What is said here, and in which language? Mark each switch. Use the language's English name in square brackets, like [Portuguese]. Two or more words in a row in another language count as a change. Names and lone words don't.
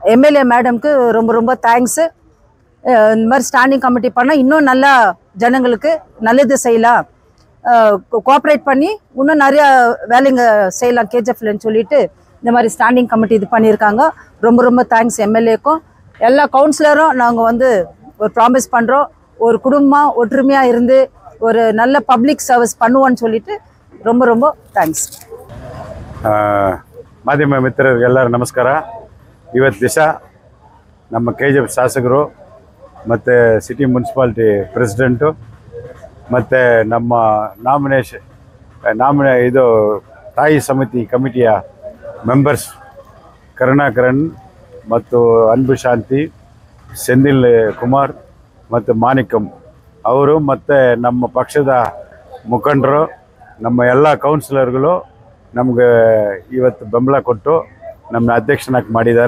[English] MLA madam [Tamil] ரொம்ப ரொம்ப தேங்க்ஸு. இந்த மாதிரி [English] standing committee [Tamil] பண்ணால் இன்னும் நல்லா ஜனங்களுக்கு நல்லது செய்யலாம், கோஆப்ரேட் பண்ணி இன்னும் நிறையா வேலைங்க செய்யலாம் கேஜிஎஃப்லன்னு சொல்லிட்டு இந்த மாதிரி [English] standing committee [Tamil] இது பண்ணியிருக்காங்க. ரொம்ப ரொம்ப [English] thanks MLA. [Tamil] எல்லா கவுன்சிலரும் நாங்கள் ஒரு ப்ராமிஸ் பண்ணுறோம், ஒரு குடும்பமாக ஒற்றுமையாக இருந்து ஒரு நல்ல [English] public service [Tamil] பண்ணுவோன்னு சொல்லிட்டு ரொம்ப ரொம்ப தேங்ಕ್ಸ್. [Kannada] ಮಾಧ್ಯಮ ಮಿತ್ರರಿಗೆ ಎಲ್ಲರೂ ನಮಸ್ಕಾರ. ಇವತ್ತು ದಿವಸ ನಮ್ಮ KGF ಶಾಸಕರು ಮತ್ತು [English] city municipality president [Kannada] ಮತ್ತು ನಮ್ಮ ಇದು ತಾಯಿ ಸಮಿತಿ [English] committee members [Kannada] ಕರುಣಾಕರನ್ ಮತ್ತು ಅನ್ಬು ಶಾಂತಿ, ಸೆಂದಿಲ್ ಕುಮಾರ್ ಮತ್ತು ಮಾಣಿಕಂ ಅವರು ಮತ್ತು ನಮ್ಮ ಪಕ್ಷದ ಮುಖಂಡರು, ನಮ್ಮ ಎಲ್ಲ ಕೌನ್ಸಿಲರ್ಗಳು ನಮಗೆ ಇವತ್ತು ಬೆಂಬಲ ಕೊಟ್ಟು ನಮ್ಮ ಅಧ್ಯಕ್ಷನಾಗಿ ಮಾಡಿದ್ದಾರೆ.